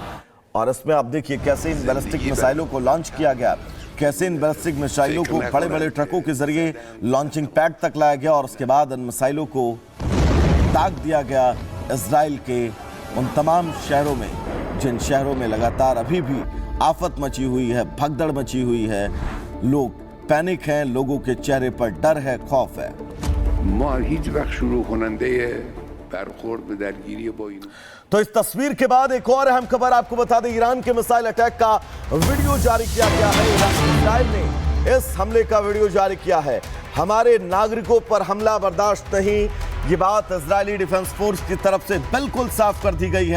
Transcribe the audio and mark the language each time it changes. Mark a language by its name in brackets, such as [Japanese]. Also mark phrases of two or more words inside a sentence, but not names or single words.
[Hindi] और इसमें आप देखिए कैसे इन बैलिस्टिक मिसाइलों को लॉन्च किया गया, कैसे इन बैलिस्टिक मिसाइलों को बड़े बड़े ट्रकों के जरिए [English] launching pad [Hindi] तक लाया गया और उसके बाद इन मिसाइलों को दाग दिया गया इजराइल के उन तमाम शहरों में जिन शहरों में लगातार अभी भी आफत मची हुई है, भगदड़ मची हुई है, लोग पैनिक हैं, लोगों के चेहरे पर डर है, खौफ है। [Persian] ما هیچ وقت شروع کننده برخورد به درگیری با اینا. [Hindi] तो इस तस्वीर के बाद एक और अहम खबर आपको बता दें, ईरान के [English] missile attack [Hindi] का वीडियो जारी किया गया है। इजराइल ने इस हमले का वीडियो जारी किया है। हमारे नागरिकों पर हमला बर्दाश्त नहीं, ये बात इजरायली डिफेंस फोर्स की तरफ से बिल्कुल साफ कर दी गई है।